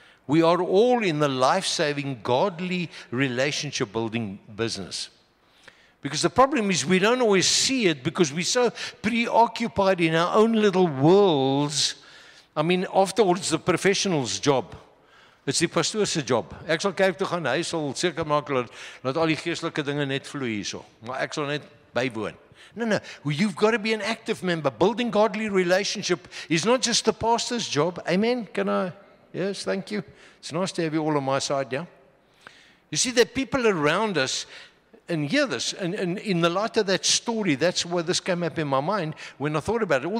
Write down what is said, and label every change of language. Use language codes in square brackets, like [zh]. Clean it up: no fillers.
[en] We are all in the life-saving, godly, relationship-building business. Because the problem is we don't always see it because we're so preoccupied in our own little worlds. I mean, after all, it's the professional's job. It's [af] die pastoor se job. Ek sal kerk toe gaan, hy sal seker maak dat al die geestelike dinge net vloei hierso. Maar ek sal net bywoon. [en] No. You've got to be an active member. Building godly relationship is not just the pastor's job. Amen? Can I? Yes, thank you. It's nice to have you all on my side, yeah? You see, there are people around us, and hear this, and in the light of that story, that's why this came up in my mind when I thought about it.